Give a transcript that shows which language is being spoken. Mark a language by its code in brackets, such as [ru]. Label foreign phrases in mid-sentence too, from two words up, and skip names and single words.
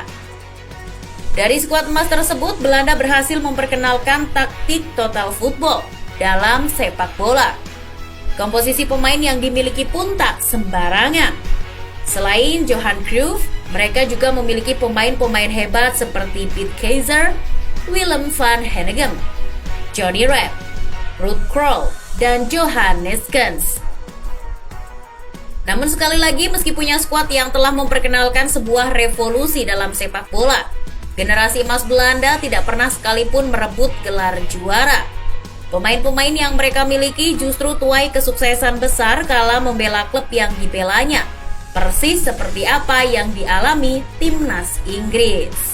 [id] Dari skuad emas tersebut, Belanda berhasil memperkenalkan taktik [en] total football [id] dalam sepak bola. Komposisi pemain yang dimiliki pun tak sembarangan. Selain Johan Cruyff, mereka juga memiliki pemain-pemain hebat seperti Piet Keizer, Willem van Hanegem, Johnny Rep, Ruud Krol, dan Johan Neeskens. Namun sekali lagi, meski punya skuad yang telah memperkenalkan sebuah revolusi dalam sepak bola, generasi emas Belanda tidak pernah sekalipun merebut gelar juara. Pemain-pemain yang mereka miliki justru tuai kesuksesan besar kala membela klub yang dibelanya, persis seperti apa yang dialami timnas Inggris.